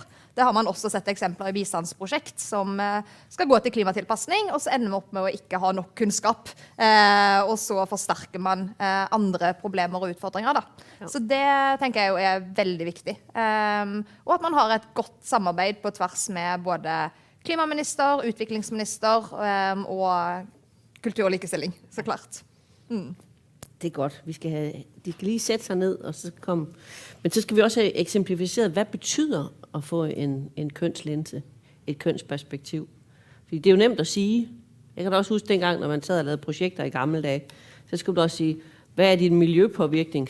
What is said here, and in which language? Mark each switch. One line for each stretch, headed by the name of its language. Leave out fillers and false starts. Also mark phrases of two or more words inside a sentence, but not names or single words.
Norwegian: Det har man også sett eksempler i bistandsprosjekt som skal gå til klimatilpassning, og så ender man opp med å ikke ha nok kunnskap, og så forsterker man andre problemer og utfordringer. Da. Ja. Så det tenker jeg jo er veldig viktig. Og at man har et godt samarbeid på tvers med både klimaminister, utviklingsminister og kultur og likestilling, så klart. Det godt.
Danish: De skal lige sætte sig ned, og så komme. Men så skal vi også have eksemplificeret, hvad betyder at få en kønslinse, et kønsperspektiv. Fordi det er jo nemt at sige. Jeg kan da også huske dengang, når man sad og lavede projekter i gamle dage, så skulle du også sige, hvad er din miljøpåvirkning?